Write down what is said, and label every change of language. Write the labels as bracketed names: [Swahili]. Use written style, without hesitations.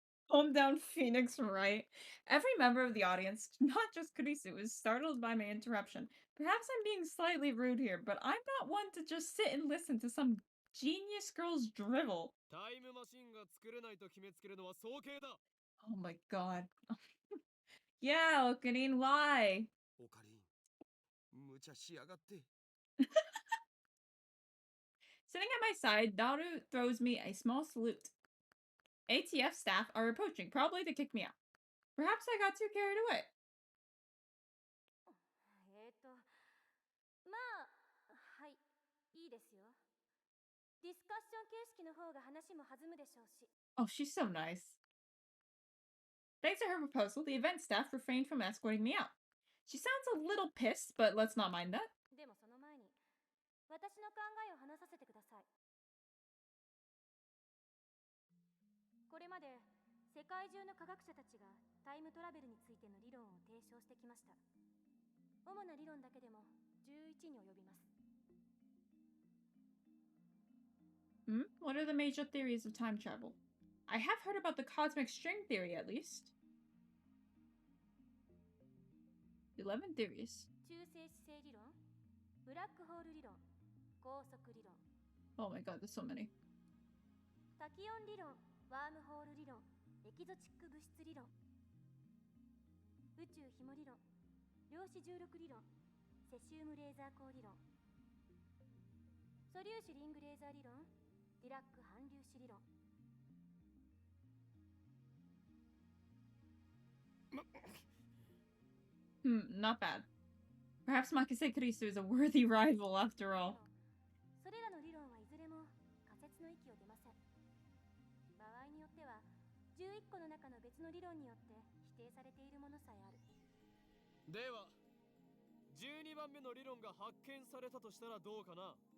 [English] Calm down, Phoenix, right? Every member of the audience, not just Kurisu, is startled by my interruption. Perhaps I'm being slightly rude here, but I'm not one to just sit and listen to some genius girl's drivel. [Japanese] タイムマシンが作れないと決めつけるのは早計だ。 [English] Oh my god. Yeah, Okarin, why? [Japanese] オカリン、無茶しやがって。 [English] Sitting at my side, Daru throws me a small salute. ATF staff are approaching, probably to kick me out. Perhaps I got too carried away. [Japanese] まあ、はい、いいですよ。ディスカッション形式の方が話も弾むでしょうし。 [English] Oh, she's so nice. Thanks to her proposal, the event staff refrained from escorting me out. She sounds a little pissed, but let's not mind that. [Japanese] でもその前に、私の考えを話させてください。これまで世界中の科学者たちがタイムトラベルについての理論を提唱してきました。主な理論だけでも11に及びます。 [English] What are the major theories of time travel? I have heard about the cosmic string theory, at least. 11 theories. [Japanese] 中性子星理論、ブラックホール理論、高速理論、 [English] Oh my god, there's so many. [Japanese] タキオン理論、ワームホール理論、エキゾチック物質理論、宇宙紐理論、量子重力理論、セシウムレーザー光理論、素粒子リングレーザー理論、ディラック反粒子理論。 [English] Not bad. Perhaps Makise Kurisu is a worthy rival after all. [Japanese] それらの理論はいずれも仮説の域を出ません。場合によっては11個の中の別の理論によって否定されているものさえある。では12番目の理論が発見されたとしたらどうかな。